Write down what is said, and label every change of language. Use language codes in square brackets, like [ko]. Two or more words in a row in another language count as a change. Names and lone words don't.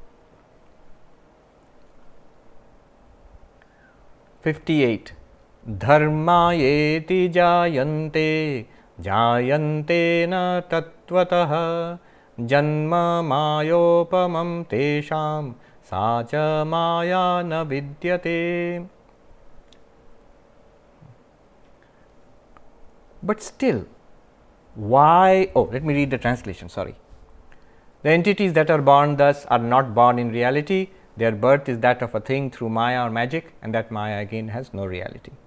[en] 58. [sa] Dharmā yeti jāyante, jāyante na tattvataḥ, janma māyopamaṃ teṣāṃ, sā ca māyā na vidyate. [en] But still, why? Oh, let me read the translation, sorry. The entities that are born thus are not born in reality. Their birth is that of a thing through māyā or magic, and that māyā again has no reality.